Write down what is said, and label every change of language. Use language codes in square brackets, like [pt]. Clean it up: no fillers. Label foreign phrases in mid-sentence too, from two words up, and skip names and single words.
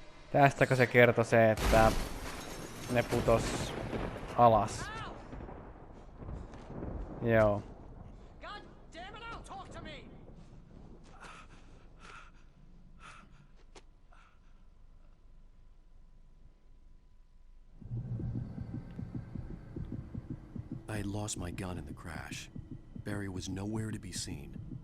[fi] Tästäkö se kertoi se, että ne putos alas? Joo. [en] God damn it, now talk to me! I had lost my gun in the crash. Barry was nowhere to be seen.